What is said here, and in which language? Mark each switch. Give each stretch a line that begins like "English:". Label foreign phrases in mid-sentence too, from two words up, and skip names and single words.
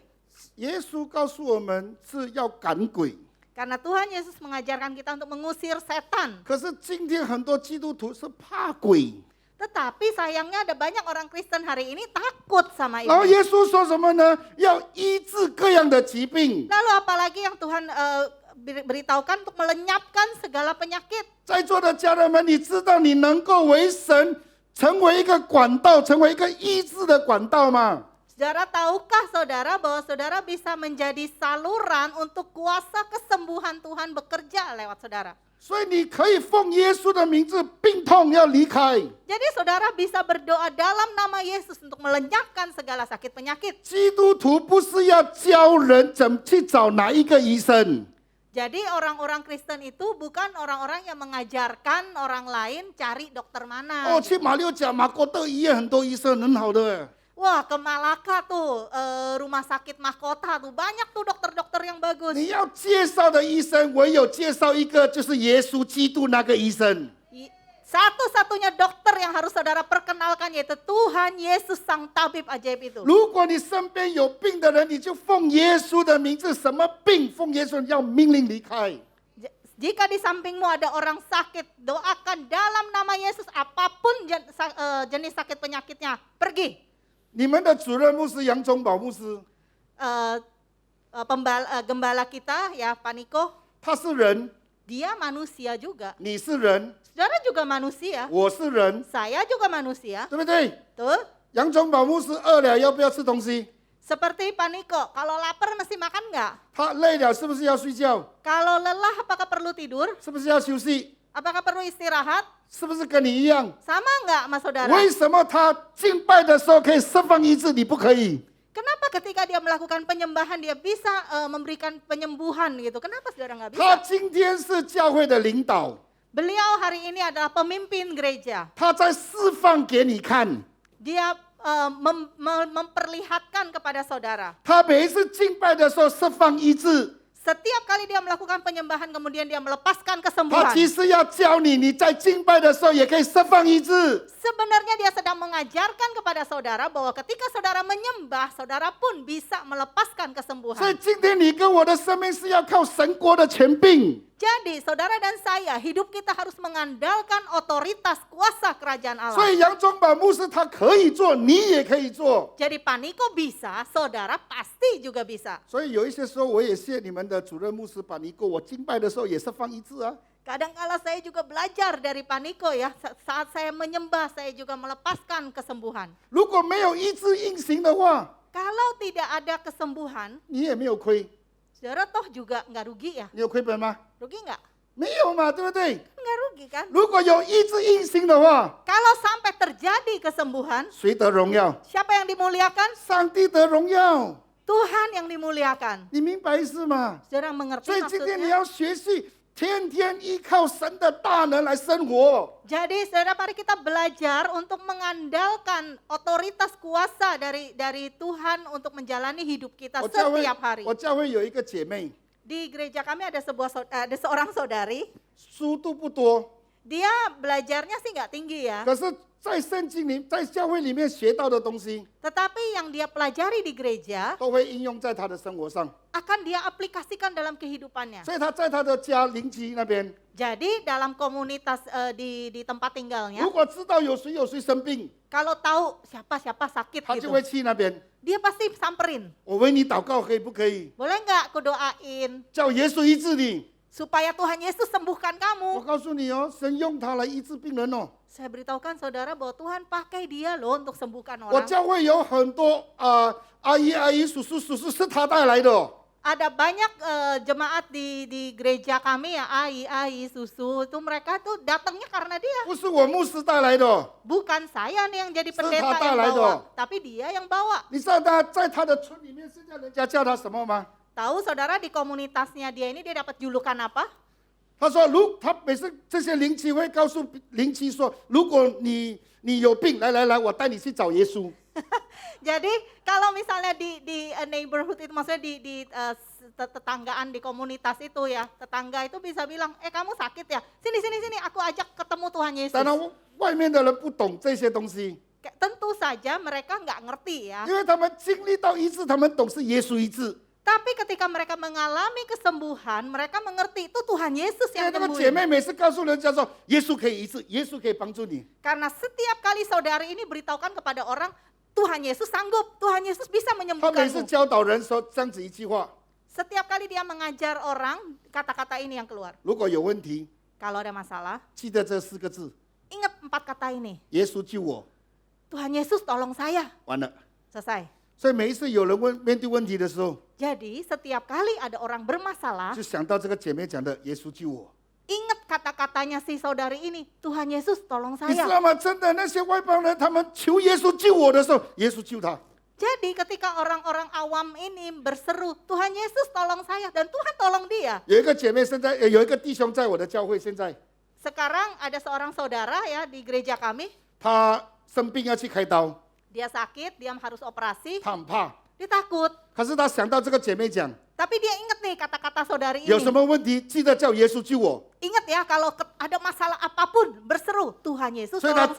Chinese: 耶稣告诉我们是要赶鬼，
Indonesian: Karena Tuhan Yesus mengajarkan kita untuk mengusir setan.
Chinese: 可是今天很多基督徒是怕鬼。
Indonesian: Tetapi sayangnya ada banyak orang Kristen hari ini takut sama
Chinese: 然后
Indonesian: iblis.
Chinese: 耶稣说什么呢？要医治各样的疾病。
Indonesian: Lalu apalagi yang Tuhan beritahukan untuk melenyapkan segala penyakit.
Chinese: 在座的家人们，你知道你能够为神成为一个管道，成为一个医治的管道吗？
Indonesian: Saudara, tahukah saudara bahwa saudara bisa menjadi saluran untuk kuasa kesembuhan Tuhan bekerja lewat saudara?
Chinese: 所以你可以奉耶稣的名字，病痛要离开。
Indonesian: Jadi saudara bisa berdoa dalam nama Yesus untuk melenyapkan segala sakit penyakit.
Chinese: 基督徒不是要教人怎么去找哪一个医生，
Indonesian: Jadi orang-orang Kristen itu bukan orang-orang yang mengajarkan orang lain cari dokter mana.
Chinese: 哦，去马六甲马国德医院很多医生很好的。
Indonesian: Wah, ke Malaka tuh rumah sakit mahkota tuh banyak tuh dokter-dokter yang bagus.
Chinese: 你要介绍的医生，唯有介绍一个，就是耶稣基督那个医生。
Indonesian: Satu-satunya dokter yang harus saudara perkenalkan yaitu Tuhan Yesus Sang Tabib Ajaib itu.
Chinese: 如果你身边有病的人，你就奉耶稣的名字，什么病奉耶稣要命令离开。
Indonesian: Jika di sampingmu ada orang sakit, doakan dalam nama Yesus apapun jenis sakit penyakitnya, pergi.
Chinese: 你们的主任牧师杨忠宝牧师，
Indonesian: Gembala kita ya Pak Niko,
Chinese: 他是人，
Indonesian: dia manusia juga.
Chinese: 你是人，
Indonesian: Saudara juga manusia,
Chinese: 我是人，
Indonesian: saya juga manusia.
Chinese: 对不对？
Indonesian: Tuh,
Chinese: 杨忠宝牧师饿了要不要吃东西？
Indonesian: seperti Pak Niko, kalau lapar mesti makan nggak?
Chinese: 他累了是不是要睡觉？
Indonesian: Kalau lelah apakah perlu tidur?
Chinese: 是不是要休息？
Indonesian: Apakah perlu istirahat?
Chinese: 是不是跟你一样？
Indonesian: Sama nggak sama saudara?
Chinese: 为什么他敬拜的时候可以释放医治，你不可以？
Indonesian: Kenapa ketika dia melakukan penyembahan dia bisa memberikan penyembuhan gitu? Kenapa saudara nggak bisa?
Chinese: 他今天是教会的领导，
Indonesian: Beliau hari ini adalah pemimpin gereja.
Chinese: 他在释放给你看。
Indonesian: Dia memperlihatkan kepada saudara.
Chinese: 他每一次敬拜的时候释放医治，
Indonesian: Setiap kali dia melakukan penyembahan kemudian dia melepaskan
Chinese: 他
Indonesian: kesembuhan.
Chinese: 其实要教你，你在敬拜的时候也可以释放医治。
Indonesian: Sebenarnya dia sedang mengajarkan kepada saudara bahwa ketika saudara menyembah, saudara pun bisa melepaskan
Chinese: 所以
Indonesian: kesembuhan.
Chinese: 今天你跟我的生命是要靠神国的权柄。
Indonesian: Jadi saudara dan saya, hidup kita harus mengandalkan otoritas kuasa kerajaan
Chinese: 所
Indonesian: Allah.
Chinese: 以杨宗保牧师他可以做，你也可以做。
Indonesian: Jadi Paniko bisa, saudara pasti juga bisa.
Chinese: 所以有一些时候，我也谢你们的主任牧师把尼过，我敬拜的时候也是放医治啊。
Indonesian: Kadang-kala saya juga belajar dari Paniko ya, saat saya menyembah saya juga melepaskan kesembuhan.
Chinese: 如果没有医治运行的话，
Indonesian: Kalau tidak ada kesembuhan,
Chinese: 你也没有亏，
Indonesian: saudara toh juga nggak rugi ya?
Chinese: 你有亏本吗？
Indonesian: Rugi nggak?
Chinese: 没有嘛，对不对？
Indonesian: Nggak rugi kan?
Chinese: 如果有医治运行的话，
Indonesian: Kalau sampai terjadi kesembuhan,
Chinese: 谁得荣耀？
Indonesian: siapa yang dimuliakan?
Chinese: 上帝得荣耀，
Indonesian: Tuhan yang dimuliakan.
Chinese: 你明白意思吗？
Indonesian: Saudara mengerti
Chinese: 所以今天你
Indonesian: maksudnya?
Chinese: 要学习，天天依靠神的大能来生活。
Indonesian: Jadi saudara, mari kita belajar untuk mengandalkan otoritas kuasa dari Tuhan untuk menjalani hidup kita
Chinese: 我教会
Indonesian: setiap hari.
Chinese: 我教会有一个姐妹，
Indonesian: Di gereja kami ada seorang saudari,
Chinese: 书读不多，
Indonesian: dia belajarnya sih nggak tinggi ya,
Chinese: 可是在圣经里，在教会里面学到的东西，
Indonesian: tetapi yang dia pelajari di gereja
Chinese: 都会应用在她的生活上。
Indonesian: akan dia aplikasikan dalam kehidupannya.
Chinese: 所以她在她的家邻居那边，
Indonesian: Jadi dalam komunitas di tempat
Chinese: 如
Indonesian: tinggalnya,
Chinese: 果知道有谁生病，
Indonesian: kalau tahu siapa sakit
Chinese: 她就
Indonesian: gitu,
Chinese: 会去那边。
Indonesian: dia pasti samperin.
Chinese: 我为你祷告，可以不可以？
Indonesian: Boleh nggak aku doain
Chinese: 叫耶稣医治你。
Indonesian: supaya Tuhan Yesus sembuhkan
Chinese: 我
Indonesian: kamu?
Chinese: 告诉你哦，神用他来医治病人哦。
Indonesian: Saya beritahukan saudara bahwa Tuhan pakai dia loh untuk sembuhkan
Chinese: 我
Indonesian: orang.
Chinese: 教会有很多阿姨、叔叔是他带来的哦。
Indonesian: Ada banyak jemaat di gereja kami ya, ai, susu, itu mereka tuh datangnya karena dia.
Chinese: 不是我牧师带来的哦。
Indonesian: Bukan saya nih yang jadi
Chinese: 是
Indonesian: pendeta
Chinese: 他带
Indonesian: yang
Chinese: 来的
Indonesian: bawa,
Chinese: 哦。
Indonesian: tapi dia yang bawa.
Chinese: 你知道他在他的村里面，现在人家叫他什么吗？
Indonesian: Tahu saudara di komunitasnya dia ini dia dapat julukan apa?
Chinese: 他说，他每次这些邻居会告诉邻居说，如果你有病，来，我带你去找耶稣。
Indonesian: Jadi kalau misalnya di neighborhood itu, maksudnya di tetanggaan di komunitas itu ya, tetangga itu bisa bilang, kamu sakit ya, sini, aku ajak ketemu Tuhan Yesus.
Chinese: 当然，外面的人不懂这些东西，
Indonesian: Tentu saja mereka nggak ngerti ya.
Chinese: 因为他们经历到医治，他们懂是耶稣医治。
Indonesian: Tapi ketika mereka mengalami kesembuhan, mereka mengerti itu Tuhan Yesus
Chinese: 因为
Indonesian: yang
Chinese: 那个姐妹
Indonesian: sembuhin.
Chinese: 每次告诉人家说，耶稣可以医治，耶稣可以帮助你。
Indonesian: Karena setiap kali saudari ini beritahukan kepada orang, Tuhan Yesus sanggup, Tuhan Yesus bisa
Chinese: 他每次
Indonesian: menyembuhkanmu.
Chinese: 教导人说这样子一句话：
Indonesian: Setiap kali dia mengajar orang, kata-kata ini yang keluar.
Chinese: 如果有问题，
Indonesian: Kalau ada masalah,
Chinese: 记得这4个字：
Indonesian: ingat 4 kata ini.
Chinese: 耶稣救我。
Indonesian: Tuhan Yesus tolong saya.
Chinese: 完了，
Indonesian: Selesai.
Chinese: 所以每一次有人面对问题的时候，
Indonesian: Jadi setiap kali ada orang bermasalah,
Chinese: 就想到这个姐妹讲的耶稣救我。
Indonesian: ingat kata-katanya si saudari ini, Tuhan Yesus tolong
Chinese: 你知
Indonesian: saya.
Chinese: 道吗？真的，那些外邦人他们求耶稣救我的时候，耶稣救他。
Indonesian: Jadi ketika orang-orang awam ini berseru, Tuhan Yesus tolong saya, dan Tuhan tolong dia.
Chinese: 有一个姐妹现在，有一个弟兄在我的教会，现在
Indonesian: Sekarang ada seorang saudara ya di gereja kami,
Chinese: 他生病要去开刀，
Indonesian: dia sakit, dia harus operasi,
Chinese: 他很怕。
Indonesian: dia takut.
Chinese: 可是他想到这个姐妹讲，
Indonesian: Tapi dia ingat nih kata-kata saudari
Chinese: 有什
Indonesian: ini.
Chinese: 么问题记得叫耶稣救我。
Indonesian: Ingat ya kalau ada masalah apapun berseru, Tuhan Yesus Saya tolong